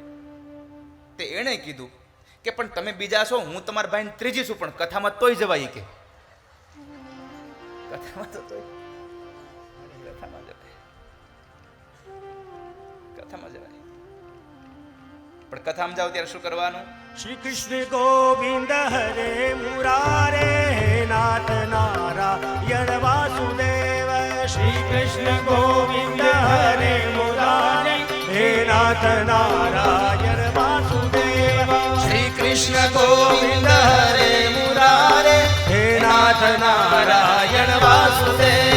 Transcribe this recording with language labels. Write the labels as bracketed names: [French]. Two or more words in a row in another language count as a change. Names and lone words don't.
[Gujarati] તે એણે કીધું કે પણ તમે બીજા છો, હું તમારા ભાઈ ત્રીજી છું, પણ કથામાં તોય જવાય કે કથામાં તો તોય કથામાં જવાય, કથામાં જવાય. પણ કથામાં જાવ ત્યારે શું કરવાનું? [Sanskrit] श्री कृष्ण गोविंद हरे मुरारे नाथ नारायण वासुदेव. श्री कृष्ण गोविंद हरे मुरारे हे नाथ नारायण वासुदेव. श्री कृष्ण गोविंद हरे मुरारे हे नाथ नारायण वासुदेव.